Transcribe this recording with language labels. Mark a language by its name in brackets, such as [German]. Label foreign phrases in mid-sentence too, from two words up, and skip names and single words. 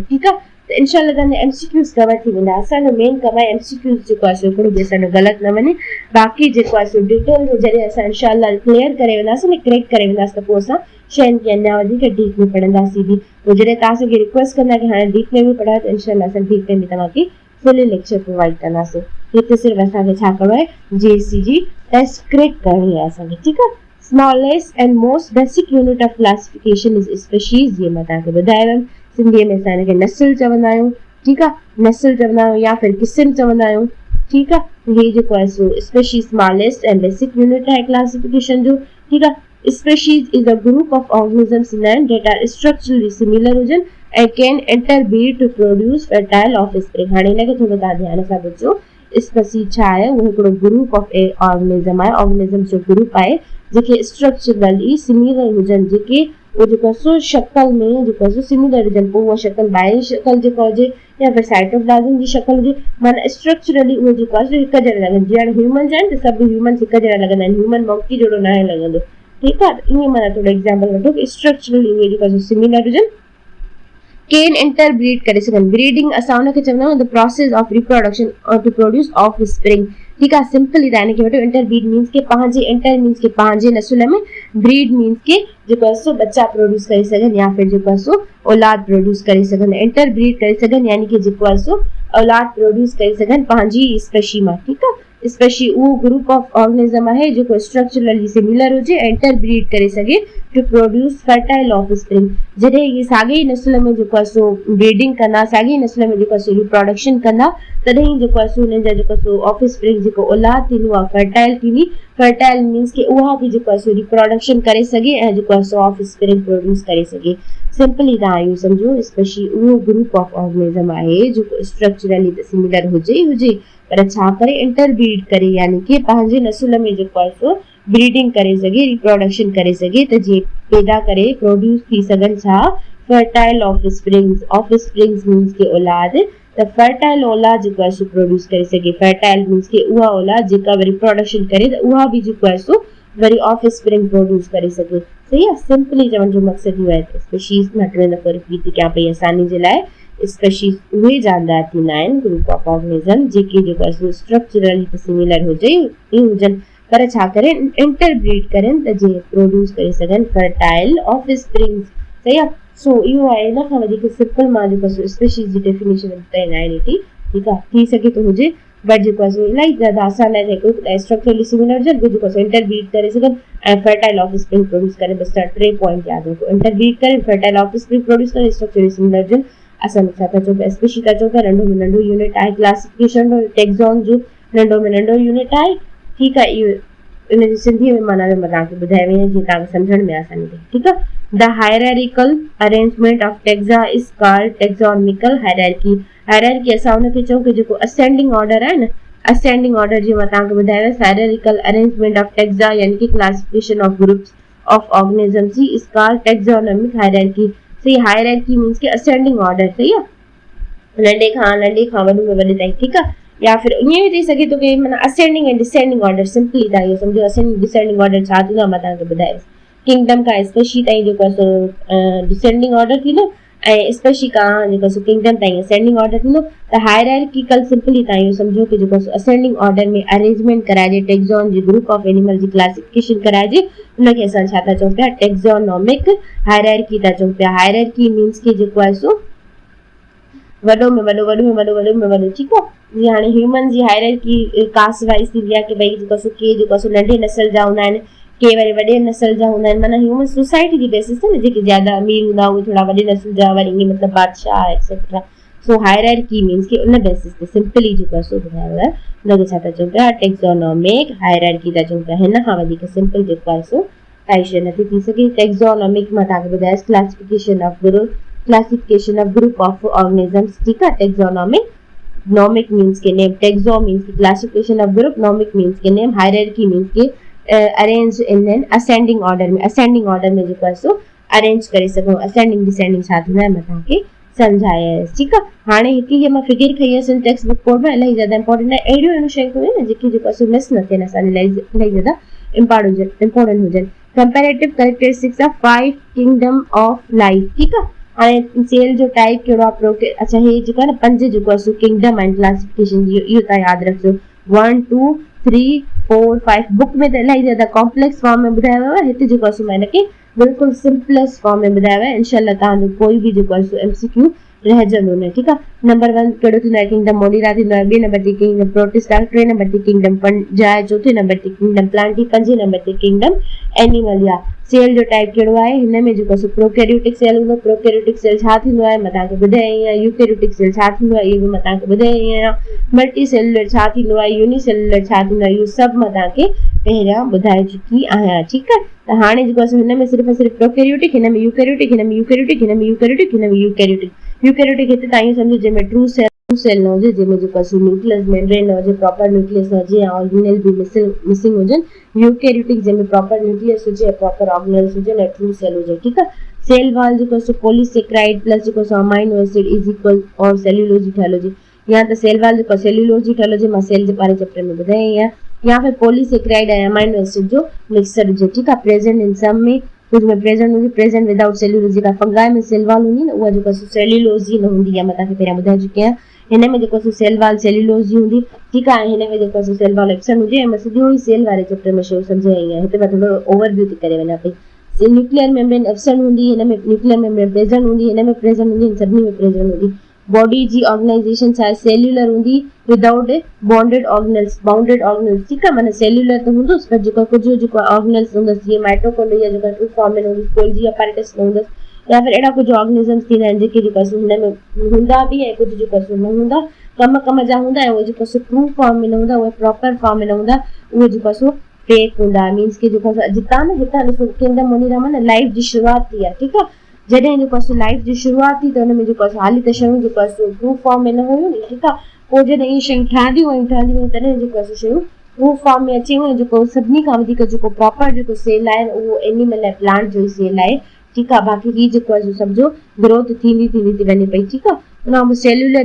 [Sindhi] ठीकु आहे, त [Arabic] إن شاء الله [Sindhi] तव्हांजा [English] MCQs cover [Sindhi] थी वेंदा। असांजो मेन कम आहे एमसीक्यूज़ जेको आहे सो हिकिड़ो बि असांजो ग़लति न वञे, बाक़ी जेको आहे सो डिटेल में जॾहिं असां [Arabic] إن شاء الله [Sindhi] क्लियर करे वेंदासीं न, क्रैक करे वेंदासीं, त पोइ असां शयुनि खे अञा वधीक डीप में पढ़ंदासीं बि। पोइ जॾहिं तव्हां असांखे रिक्वेस्ट कंदा कि हाणे डीप में बि पढ़ायो, त [Arabic] إن شاء الله [Sindhi] असां डीप में बि तव्हांखे [English] fully lecture provide [Sindhi] कंदासीं। हिते सिर्फ़ु असांखे छा करिणो आहे, जेएससी जी टेस्ट क्रैक करणी आहे असांखे। ठीकु आहे, [English] smallest and most basic unit of classification is species, [Sindhi] जीअं मां तव्हांखे ॿुधायो, सिंधीअ में असां हिनखे नस्ल चवंदा आहियूं। ठीकु आहे, नस्ल चवंदा आहियूं या फिर क़िस्म चवंदा आहियूं। ठीकु आहे, हे जेको आहे सो [English] species smallest and basic unit [Sindhi] आहे क्लासिफिकेशन जो। ठीकु आहे, [English] species is a group of organisms that are structurally similar [Sindhi] हुजनि ऐं [English] can interbreed to produce fertile offspring. [Sindhi] हाणे हिनखे थोरो तव्हां ध्यान सां ॿुधो, स्पीशीज़ छा आहे, उहो हिकिड़ो [English] group of organism [Sindhi] आहे, ऑर्गेनिज़म्स जो ग्रुप आहे जेके [English] structurally similar [Sindhi] हुजनि, जेके उहो जेको आहे सो शक्ल में जेको आहे सो सिमिलर हुजनि। पोइ उहा शक्ल ॿाहिरी शक्ल जेको हुजे या फिर साइटोप्लाज़म जी शक्ल हुजे, माना स्ट्रक्चरली उहो जेको आहे सो हिकु जहिड़ा लॻनि। जीअं ह्यूमन्स आहिनि त सभु ह्यूमन्स हिकु जहिड़ा लॻंदा आहिनि, ह्यूमन मंकी जहिड़ो न आहे लॻंदो। ठीकु आहे, ईअं माना थोरो एग्ज़ाम्पल वठो कि स्ट्रक्चरली उहे जेको आहे सो सिमिलर हुजनि, [English] can interbreed [Sindhi] करे सघनि। [English] ब्रीडिंग [Sindhi] असां हुनखे चवंदा आहियूं [English] the process of reproduction to produce offspring. [Sindhi] ठीकु आहे, सिंपली तव्हां हिनखे वठो, [English] interbreed means [Sindhi] के पंहिंजे, [English] inter means [Sindhi] के पंहिंजे नसुल में, [English] breed means [Sindhi] के जेको आहे सो बच्चा प्रोड्यूस करे सघनि या फिर जेको आहे सो औलाद प्रोड्यूस करे सघनि। इंटरब्रीड करे सघनि यानी कि जेको आहे सो औलाद प्रोड्यूस करे सघनि पंहिंजी स्पेशी मां। ठीकु आहे, [English] स्पेशली वो group of organism [Hindi] है जो [English] structurally similar हो जे इंटरब्रीड [Sindhi] करे सके [English] to produce fertile offspring. [Sindhi] जडे ये साॻी नस्ल में जो सो ब्रीडिंग कंदा, साॻी नस्ल में जो सो रिप्रोडक्शन कंदा, तॾहिं जो सो उन जा जो सो ऑफस्प्रिंग जो औलाद थींदो आहे फर्टाइल थींदी। [English] fertile means [Sindhi] कि उहा भी जो सो रिप्रोडक्शन करे सके ऐं जो सो [English] offspring produce [Sindhi] करे सके। सिंपली तव्हां इहो सम्झो, स्पेशली उहो [English] group of organism [Sindhi] आहे जो [English] structurally similar [Sindhi] हुजे पर छा करे इंटरब्रीड करे, यानी कि पंहिंजे नस्ल में जो सो ब्रीडिंग करे सके, रिप्रोडक्शन करे सके, त जीअं पैदा करे प्रोड्यूस थी सघनि छा [English] fertile offsprings. offsprings means [Sindhi] के औलाद, त फर्टाइल औलाद जो सो प्रोड्यूस करे सके। [English] fertile means [Sindhi] के उहा औलाद जेका वरी प्रोडक्शन करे त उहा भी जो सो वरी [English] offspring produce [Sindhi] करे सके। सही आहे, सिंपली चवण जो मक़सद इहो आहे। स्पीशीज़ मां टे दफ़ो रिपीट कयां पई आसानी जे लाइ। स्पीशीज़ उहे जानदार थींदा आहिनि [English] group of organism [Sindhi] जेके जो सो [English] structurally similar [Sindhi] हुजनि पर छा करे इंटरब्रीड करनि त जीअं प्रोड्यूस करे सघनि [English] fertile offsprings. [Sindhi] सही आहे, सो इहो आहे। इन खां वधीक सिंपल मां जो सो स्पीशीज़ जी डेफिनेशन ॿुधाईंदा आहिनि एटी। ठीकु आहे, थी सघे थो हुजे बट जो सो इलाही ज़्यादा आसान आहे। [English] structurally similar [Sindhi] हुजनि जो सो इंटरब्रीड करे सघनि ऐं [English] fertile offspring produce [Sindhi] करे। बसि टे पॉइंट यादि रखो, इंटरब्रीड करे, [English] fertile offspring produce करे, structurally similar हुजनि। [Sindhi] असां छा था चऊं पिया, स्पीशीज़ था चऊं पिया, नंढो में नंढो यूनिट आहे [English] classification taxon [Sindhi] जो, नंढो में नंढो यूनिट आहे। ठीकु आहे, इहो इन जी सिंधी में माना मां तव्हांखे ॿुधाए वई आहियां जीअं तव्हांखे सम्झण में आसानी थिए। ठीकु आहे, [English] the hierarchical arrangement of taxa is called taxonomical hierarchy. हायरार्की [Sindhi] असां हुनखे चऊं कि जेको [English] ascending order [Sindhi] आहे न, [English] ascending order [Sindhi] जीअं मां तव्हांखे ॿुधायो [English] hierarchical arrangement of taxa [Sindhi] यानी कि [English] classification of groups of organisms जी is called taxonomic hierarchy. सही, hierarchy means कि ascending order. [Sindhi] सही आहे, नंढे खां वॾे में वॾे ताईं। ठीकु आहे, या फिर ईअं बि थी सघे थो कि माना असेंडिंग ऐं [English] डिसेंडिंग ऑर्डर। [Sindhi] सिंपली तव्हां इहो सम्झो [English] असेंडिंग डिसेंडिंग ऑर्डर [Sindhi] छा थींदो आहे, मां तव्हांखे ॿुधायो। किंगडम खां स्पेशी ताईं जो सो [English] डिसेंडिंग ऑर्डर [Sindhi] थींदो ऐं स्पेशी खां जो सो किंगडम ताईं [English] असेंडिंग ऑर्डर [Sindhi] थींदो। त हायरार्किकल सिंपली तव्हां इहो सम्झो कि जो सो [English] असेंडिंग ऑर्डर [Sindhi] में अरेंजमेंट कराइजे, टेक्सॉन जी [English] ग्रुप ऑफ एनिमल [Sindhi] जी क्लासिफिकेशन कराइजे, उनखे असां छा था चऊं पिया [English] टेक्सोनॉमिक हायरार्की [Sindhi] था चऊं पिया। [English] हायरार्की मीन्स [Sindhi] कि जेको आहे सो वॾो में वॾो। ठीकु आहे, जीअं हाणे ह्यूमन जी हायरार्की [English] कास्ट वाइज़ [Sindhi] थींदी आहे कि भई जो सो नंढे नस्ल जा हूंदा आहिनि, के वरी वॾे नस्ल जा हूंदा आहिनि। माना [English] ह्यूमन सोसाइटी [Sindhi] जी बेसिस ते न, जेके ज़्यादा अमीर हूंदा उहे थोड़ा वॾे नस्ल जा, वरी ईअं मतिलबु बादशाह एक्सेट्रा। सो [English] हायरार्की मीन्स [Sindhi] कि उन बेसिस ते सिंपली जो सो ॿुधायो आहे, उनखे छा था चऊं पिया [English] टेक्सोनॉमिक हायरार्की [Sindhi] था चऊं पिया। हिन खां वधीक सिंपल जेको आहे सो काई शइ नथी थी सघे। [English] टेक्सोनॉमिक [Sindhi] मां तव्हांखे ॿुधायोसि [English] classification of group of organisms. [Hindi] ठीक है, [English] taxonomic, nomic means ke name, taxo means ki classification of group, nomic means ke name, hierarchy means ke arrange in an ascending order में। असेंडिंग ऑर्डर [Sindhi] में जेको आहे सो अरेंज करे सघूं। असेंडिंग डिसेंडिंग छा थींदो आहे मां तव्हांखे सम्झायसि। ठीकु आहे, हाणे हिकु हीअ मां फिगर खई हुअसि [English] टेक्स्ट बुक [Sindhi] कोड में, इलाही ज़्यादा इंपॉर्टेंट आहे। अहिड़ियूं शयूं आहिनि जेकी जेको आहे मिस न थियनि, असांजे लाइ इलाही ज़्यादा इंपॉर्टेंट हुजनि। [English] comparative characteristics of 5 kingdom of life. [Sindhi] ठीकु आहे, हाणे सेल जो टाइप कहिड़ो आहे, अच्छा हे जेको आहे न 5 जेको आहे सो किंगडम आहिनि क्लासिफिकेशन जी, इहो तव्हां यादि रखिजो। 1 2 3 4 5 बुक में त इलाही ज़्यादा [English] कॉम्प्लेक्स फॉर्म [Sindhi] में ॿुधायो वियो आहे, हिते जेको आहे सो मां हिनखे बिल्कुलु [English] सिंपलेस्ट फॉर्म [Sindhi] में ॿुधायो आहे। [Arabic] إن شاء الله [Sindhi] तव्हांजो कोई बि जेको आहे सो MCQ रहजंदो न। ठीकु आहे, नंबर 1 कहिड़ो थींदो आहे किंगडम मोडिरा थींदो आहे, 2 नंबर ते किंगडम प्रोटिस्टा, 3 नंबर ते किंगडम पंजा, 4 नंबर ते किंगडम प्लांटी, 5 नंबर ते किंगडम एनिमलिया। सेल जो टाइप कहिड़ो आहे, हिन में जेको सो [English] प्रोकैरियोटिक सेल [Sindhi] हूंदो। [English] प्रोकैरियोटिक सेल [Sindhi] छा थींदो आहे मां तव्हांखे ॿुधाई आहियां। [English] यूकैरियोटिक सेल [Sindhi] छा थींदो आहे इहो बि मां तव्हांखे ॿुधाई आहियां। मल्टी सेलुलर छा थींदो आहे, यूनिसेलुलर छा थींदो आहे, इहो सभु मां तव्हांखे पहिरियां ॿुधाए चुकी आहियां। ठीकु आहे, त हाणे जेको आहे हिन में सिर्फ़ु प्रोकैरियोटिक, हिन में यूकैरियोटिक, हिन में यूकैरियोटिक, हिन में यूकैरियोटिक, हिन में यूकैरियोटिक। यूकैरियोटिक हिते तव्हां इहो सम्झो जंहिंमें [English] ट्रू सेल [Sindhi] न हुजे, जंहिंमें जेको आहे [English] न्यूक्लियस मेम्ब्रेन [Sindhi] न हुजे, [English] प्रॉपर न्यूक्लियस [Sindhi] न हुजे या ऑर्गेनेल बि मिसिंग हुजनि। [English] यूकैरियोटिक जंहिंमें proper nucleus हुजे, proper organelles [Sindhi] हुजनि ऐं [English] true cell हुजे। [Sindhi] ठीकु आहे, [English] सेल वॉल [Sindhi] जेको आहे [English] पॉलीसेक्राइड प्लस [Sindhi] जेको आहे [English] अमाइनो एसिड इज इक्वल और सेल्यूलोज [Sindhi] जी ठहियल हुजे, या त [English] सेल वॉल [Sindhi] जेको सेल्यूलोज जी ठहियल हुजे, मां सेल जे वारे चैप्टर में ॿुधाई आहियां, या फिर पॉलीसेक्राइड ऐं [English] अमाइनो एसिड [Sindhi] जो मिक्सर हुजे। ठीकु आहे, [English] present in some [Hindi] में कुछ में [English] प्रेजेंट हुजे, present without cellulose. [Sindhi] जेका फंगाई में [English] सेल वॉल [Sindhi] हूंदी न उहा जेको सेल्यूलोज जी न हूंदी आहे, मां तव्हांखे पहिरियां ॿुधाए चुकी आहियां। हिन में जेको [English] सेल वॉल सेल्यूलोज [Sindhi] जी हूंदी। ठीकु आहे, हिन में जेको [English] सेल वॉल एप्सन [Sindhi] हुजे। ऐं मां सिधो ई सेल वारे चैप्टर में शयूं सम्झाई आहियां, हिते मां थोरो ओवरव्यू थी करे वञा पई। [English] न्यूक्लियर मेम्ब्रेन एब्सेंट [Sindhi] हूंदी, हिन में [English] न्यूक्लियर मेम्ब्रेन प्रेजेंट [Sindhi] हूंदी, हिन में प्रेजेंट हूंदी, सभिनी में प्रेजेंट हूंदी। बॉडी जी ऑर्गेनाइजेशन छा सेल्युलर हूंदी [English] विदाउट बॉन्डेड ऑर्गेनल्स [Hindi] ठीक है [Sindhi] माने सेल्युलर तो हूंदो पर जो कुछ जो ऑर्गेनल्स हूंदस जी माइटोकॉन्ड्रिया जो [English] ट्रू फॉर्म [Sindhi] में हूंदी [English] गोल्जी apparatus [Sindhi] हूंदस या फिर एड़ा कुछ ऑर्गेनिजम्स थींदा आहिनि जेके जो हिन में हूंदा भी ऐं कुछ जो न हूंदा कम जा हूंदा ऐं उहे जो [English] ट्रू फॉर्म [Sindhi] में न हूंदा उहे [English] प्रॉपर फॉर्म [Sindhi] में न हूंदा उहे जो फेक हूंदा मींस के जो जितां न हितां ॾिसो किंगडम वञी न लाइफ जी शुरुआत थी आहे ठीकु आहे जॾहिं जो लाइफ जी शुरुआत थी त हुन में जो हाली त शयूं जो [English] ट्रू फॉर्म [Sindhi] में न हुयूं नी ठीकु आहे पोइ जॾहिं इहे शयूं ठहंदियूं वयूं तॾहिं जो शयूं [English] ट्रू फॉर्म [Sindhi] में अची वियूं जेको सभिनी खां वधीक जेको प्रॉपर जेको सेल आहे उहो एनिमल ऐं प्लांट जो ई सेल आहे ठीकु आहे बाक़ी ही जेको आहे सम्झो ग्रोथ थींदी थी वञे पई ठीकु आहे हुन खां सेल्युलर